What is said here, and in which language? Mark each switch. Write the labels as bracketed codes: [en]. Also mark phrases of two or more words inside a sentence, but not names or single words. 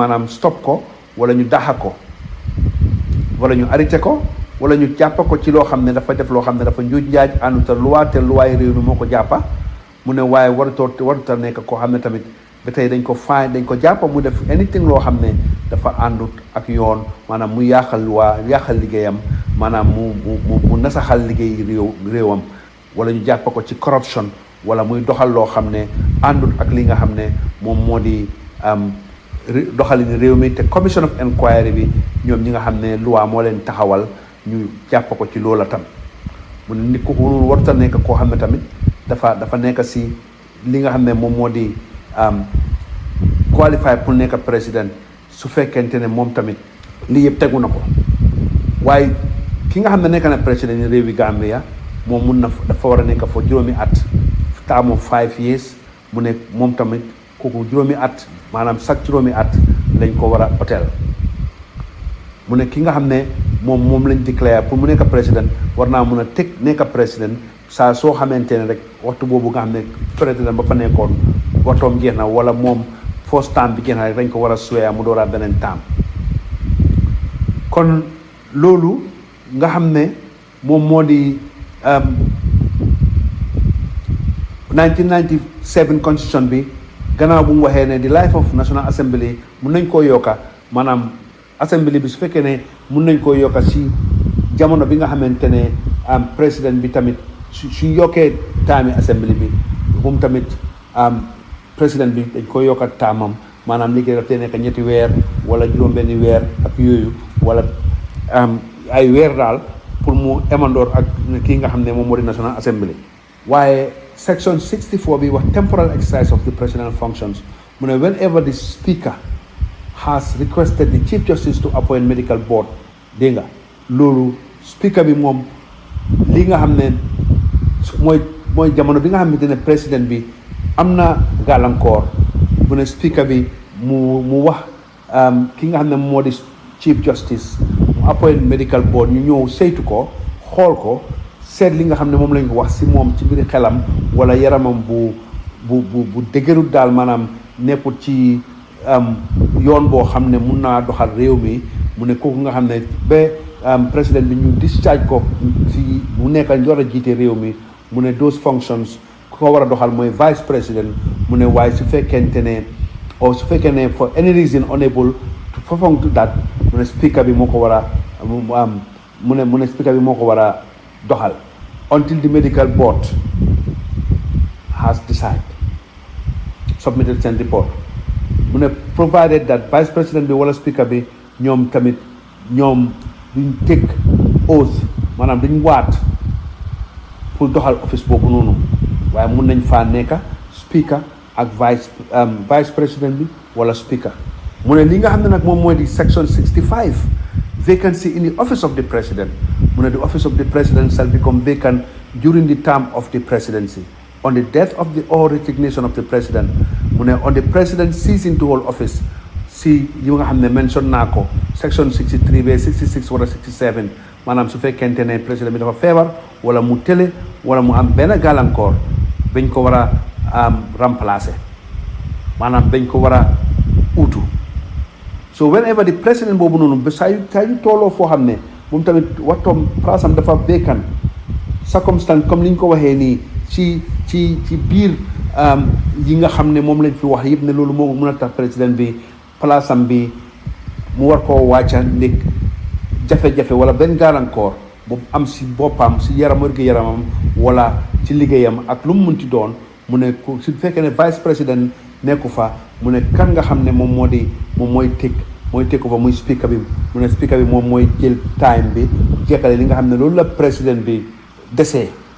[wo] maanaam stop ko wala ñu daxa ko wala ñu arrêté ko wala ñu jàpp ko ci loo xam ne dafa def loo xam ne dafa njuuj njaaj ànduta luwaay réew mi moo ko jàppa mu ne waaye waruta nekk koo xam ne tamit ba tey dañ ko jàppa mu def anything loo xam ne dafa àndut ak yoon maanaam mu yàqal liggéeyam maanaam mu nasaxal liggéey réewam wala ñu jàpp ko ci corruption wala muy doxal loo xam ne àndut ak li nga xam ne moom moo di doxalin réew mi te [en] commission of inquiry [wo] bi ñoom ñi nga xam ne loi moo leen taxawal ñu jàpp ko ci loola tam mu ne nit ku waruta nekk koo xam ne tamit dafa nekk si li nga xam ne moom moo di [fr] qualifié pour [wo] nekk président su fekkente ne moom tamit lii yëpp tegu na ko waaye ki nga xam ne nekk na président yi réewi Gambia moom mun na dafa war a nekk fa juróomi at [en] term of 5 years [wo] mu ne moom tamit kooku juróomi at maanaam chaque juróomi at lañ ko war a hôtel mu ne ki nga xam ne moom lañ [fr] déclaré pour [wo] mu nekk président war naa mun a teg nekk président saa soo xamante ne rek waxtu boobu nga xam ne président ba fa nekkoon waxtoom jeex na wala moom [en] first term [wo] bi jeex na rek dañ ko war a suwee mu dooraa beneen term kon loolu nga xam ne moom moo di 1997 constitution bi gannaaw bu mu waxee ne [en] the life of National Assembly [wo] mun nañ koo yokka maanaam assembly bi su fekkee ne mun nañ koo yokka si jamono bi nga xamante ne président bi tamit su yokkee taami assembly bi moom tamit président bi dañ koy yokka taamam maanaam liggéey daf tee nekk 3 weer wala juróom-benni weer ak yooyu wala ay weer daal pour mu emandoor ak kii nga xam ne moom moo di National Assembly. waaye section 64 bi wax [en] temporal exercise of the presidential functions [wo] mu ne [en] whenever the speaker has requested the chief justice to appoint medical board [wo] dégg nga loolu speaker bi moom li nga xam ne mooy jamono bi nga xamante ne président bi am na gàllankoor mu ne speaker bi mu wax ki nga xam ne moo di [en] chief justice [wo] mu [en] appoint medical board [wo] ñu ñëw saytu ko xool ko seet li nga xam ne moom lañ ko wax si moom ci biir xelam wala yaramam bu dëgërul daal maanaam nekkul ci yoon boo xam ne mun naa doxal réew mi mu ne kooku nga xam ne ba président bi ñu discharge ko si mu nekk war a jiite réew mi mu ne [en] those functions [wo] ku ko war a doxal mooy [fr] vice président [wo] mu ne waaye su fekkente ne [en] for any reason unable to perform that [wo] mu ne speaker bi moo ko war a mu ne speaker bi moo ko war a doxal [en] until the medical board has decided submitted [wo] seen report mu ne [en] provided that [fr] vice président [wo] bi wala speaker bi ñoom duñ [en] take oath [wo] maanaam duñ waat pour doxal office boobu noonu waaye mun nañ faa nekka speaker ak [fr] vice président [wo] bi wala speaker mu ne li nga xam ne nag moom mooy di [en] section 65 vacancy in the office of the president [wo] mu ne [en] the office of the president shall become vacant during the term of the presidency on the death of the or resignation of the president [wo] mu ne [en] on the president ceasing to hold office [wo] si yi nga xam ne mention naa ko section 63 ba 66 wala 67 maanaam su fekkente ne président bi dafa feebar wala mu tële wala mu am benn gàllankoor bañ ko war a remplacer maanaam bañ ko war a utu [en] so whenever the [wo] president boobu noonu ba saa yu tooloo foo xam ne moom tamit waxtoom place am dafa vacant [fr] circonstance comme [wo] ni ñu ko waxee nii ci biir yi nga xam ne moom lañ fi wax yëpp ne loolu moo mën a tax président bi place am bi mu war koo wàcca nekk jafe-jafe wala benn gàllankoor bu am si boppam si yaramam wala ci liggéeyam ak lu mu munti doon mu ne su fekkee ne [fr] vice président [wo] nekku fa mu ne kan nga xam ne moom mooy teg ko fa muy speaker bi mu ne speaker bi moom mooy jël time bi jekkale li nga xam ne loolu la président bi desee